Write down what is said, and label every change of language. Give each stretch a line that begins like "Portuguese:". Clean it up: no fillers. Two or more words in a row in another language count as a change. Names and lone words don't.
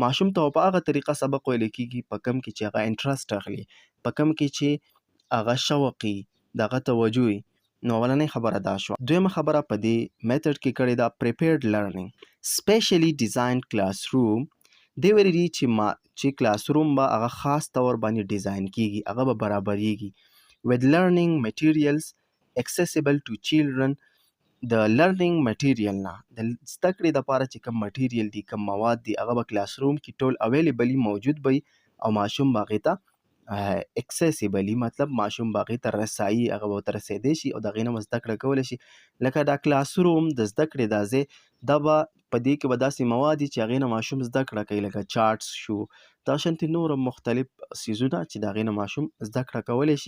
Pashto: ماشوم ته په هغه طریقه سبق ویلی کېږي په کم کې چې هغه انټرسټ اخلي، په کم کې چې هغه شوق وي، د هغه توجه وي. نو اولنۍ خبره دا شوه. دویمه خبره په دې میتھډ کې کړې ده
English: prepared learning. specially designed class room.
Pashto: دی ویلي دي چې
English: class room
Pashto: به هغه خاص طور باندې ډیزاین کېږي، هغه به برابریږي.
English: with learning materials accessible to children.
Pashto: د
English: learning material
Pashto: نه، د زده کړې دپاره چې کوم مټیریل دي، کوم مواد دي، هغه به
English: class room
Pashto: کې ټول اویلیبلی موجود به وي، او ماشوم به هغې ته اکسیسیبلی، مطلب ماشوم به هغې ته رسایي، هغه به ورته رسېدی شي او د هغې نه به زده کړه کولی شي. لکه دا
English: class room
Pashto: د زده کړې دا ځای، دا به په دې کې به داسې مواد وي چې هغې نه ماشوم زده کړه کوي، لکه چارټس شو، دا شانتې نور مختلف څیزونه چې د هغې نه ماشوم زده کړه کولی شي.